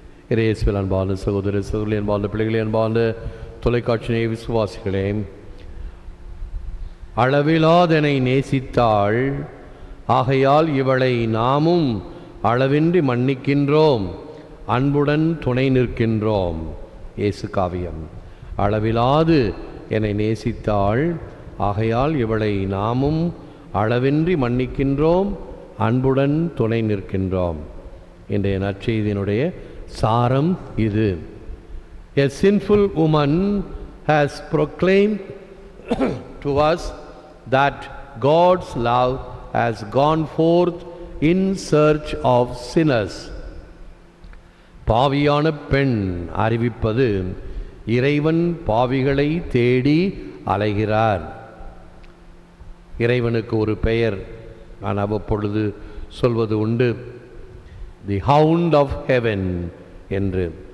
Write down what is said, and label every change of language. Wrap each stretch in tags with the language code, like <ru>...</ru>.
<ta>இயேசுவில் அன்பார்ந்த சகோதர சகோதரி, அன்பார்ந்த பிள்ளைகளே, அன்பார்ந்த தொலைக்காட்சி விசுவாசிகளே, அளவிலாதனை நேசித்தாள், ஆகையால் இவளை நாமும் அளவின்றி மன்னிக்கின்றோம், அன்புடன் துணை நிற்கின்றோம். இயேசு காவியம். அளவிலாது என்னை நேசித்தாள், ஆகையால் இவளை நாமும் அளவின்றி மன்னிக்கின்றோம், அன்புடன் துணை நிற்கின்றோம். இன்றைய நற்செய்தியினுடைய சாரம் இது.</ta> <en>A sinful woman has proclaimed to us that God's love has gone forth in search of sinners.</en> <ta>பாவியான பெண் அறிவிப்பது, இறைவன் பாவிகளை தேடி அலைகிறார். இறைவனுக்கு ஒரு பெயர் நான் அவ்வப்பொழுது சொல்வது உண்டு,</ta> <en>the hound of heaven</en> <ta>என்று.</ta>